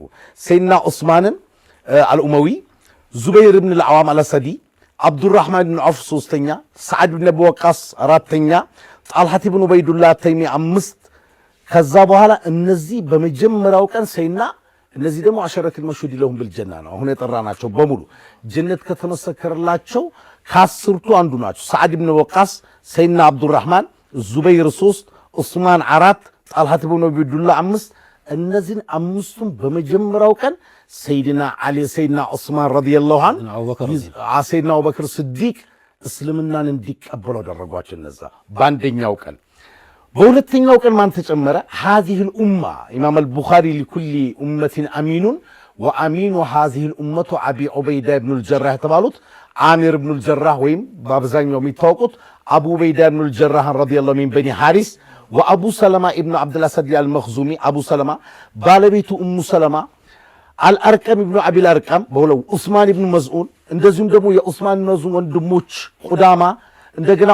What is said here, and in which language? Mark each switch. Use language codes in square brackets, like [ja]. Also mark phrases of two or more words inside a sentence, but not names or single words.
[am] ሰይድና ዑስማንን አልኡመዊ ዙበይር ኢብኑ አልዓዋም አልአሰዲ አብዱራህማን ኢብኑ ዐውፍ ሶስተኛ ሰዓድ ኢብኑ አቢ ወቃስ አራተኛ ጣልሐት ኢብኑ ዑበይዱላህ ተይሚ አምስት ከዛ በኋላ እነዚህ በመጀመሪያው ቀን ሰይድና እነዚህ ደግሞ [ar] العشرة المشهود لهم بالجنة [am] ነው አሁን የጠራናቸው በሙሉ ጀነት ከተመሰከረላቸው ከአስርቱ አንዱ ናቸው ሰዓድ ኢብኑ ወቃስ ሰይድና አብዱራህማን ዙበይር 3 ዑስማን 4 ጣልሐት ኢብኑ ዑበይዱላህ 5 እነዚህን አምስቱም በመጀመሪያው ቀን ሰይድና አሊ ሰይድና ዑስማን [ar] رضي الله عنه [am] ሰይድና አቡበክር ስዲቅ እስልምናን እንዲቀበሉ አደረጓቸው። እነዛ በአንደኛው ቀን። በሁለተኛው ቀን ማን ተጨመረ? [ar] هذه الامه [am] ኢማም አልቡኻሪ [ar] لكل امه امين وامين هذه الامه ابي عبيده بن الجراح [am] ተባሉት አሚር ብኑ الجراح ወይም በአብዛኛው የሚታወቁት አቡ ዑበይዳ ብኑ الجراح [ar] رضي الله من بني حارث [am] ወአቡ ሰለማ ኢብኑ አብዱልአሰድ አልመኽዙሚ አቡ ሰለማ ባለቤቱ ኡሙ ሰለማ አልአርቀም ኢብኑ አቢል አርቀም በሁለው ዑስማን ኢብኑ መዝዑን እንደዚሁም ደግሞ የዑስማን መዝዑን ወንድሞች ቁዳማ እንደገና